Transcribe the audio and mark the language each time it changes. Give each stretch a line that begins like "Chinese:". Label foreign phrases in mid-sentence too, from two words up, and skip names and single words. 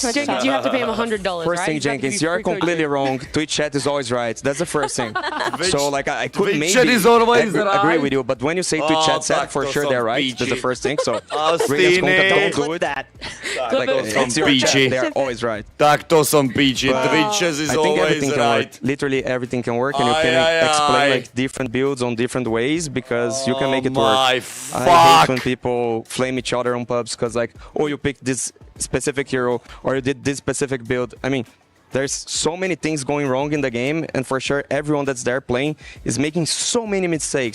English: Jenkins, you have to pay him $100, First thing, Jenkins, you're completely wrong. Twitch chat is always right. That's the first thing. So like I could maybe agree with you, but when you say Twitch chat said, for sure they're right. That's the first thing. So don't do it. That. Like, it's your chat. They're always right.
Slovak: Tak to som píči.
English: Twitch is always right. Literally everything can work, and you can explain like different builds on different ways because you can make it work. I hate when people flame each other on pubs because like, oh, you picked this specific hero or you did this specific build. I mean, there's so many things going wrong in the game, and for sure everyone that's there playing is making so many mistakes.